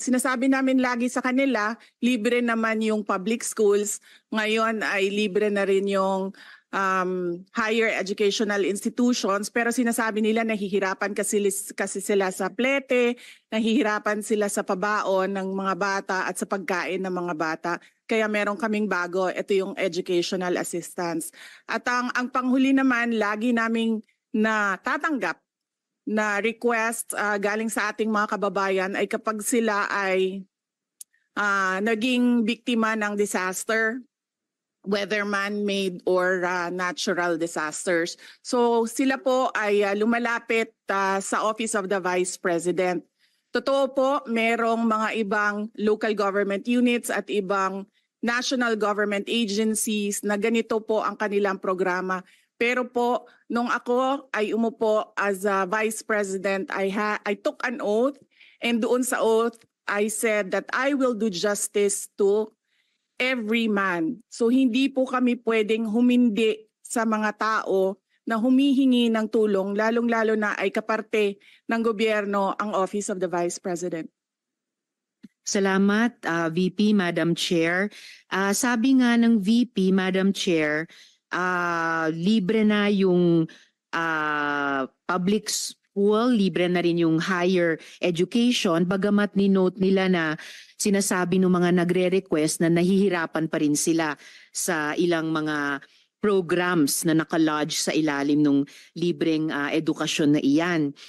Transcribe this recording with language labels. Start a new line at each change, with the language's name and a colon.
Filipino: Sinasabi namin lagi sa kanila, libre naman yung public schools. Ngayon ay libre na rin yung higher educational institutions, pero sinasabi nila nahihirapan kasi sila sa plete, nahihirapan sila sa pabaon ng mga bata at sa pagkain ng mga bata. Kaya meron kaming bago, ito yung educational assistance. At ang panghuli naman, lagi naming natatanggap na request galing sa ating mga kababayan ay kapag sila ay naging biktima ng disaster,
English: whether man-made or natural disasters.
Filipino: So sila po ay lumalapit sa Office of the Vice President. Totoo po, merong mga ibang local government units at ibang national government agencies na ganito po ang kanilang programa. Pero po, nung ako ay umupo
English: as a Vice President, I took an oath, and
Filipino: doon sa
English: oath, I said that I will do justice to every man.
Filipino: So hindi po kami pwedeng humindi sa mga tao na humihingi ng tulong, lalong-lalo na ay kaparte ng gobyerno ang Office of the Vice President. Salamat, VP, Madam Chair. Sabi nga ng VP, Madam Chair, libre na yung public school, libre na rin yung higher education, bagamat ni-note nila na sinasabi ng mga nagre-request na nahihirapan pa rin sila sa ilang mga programs na nakalodge sa ilalim ng libreng edukasyon na iyan.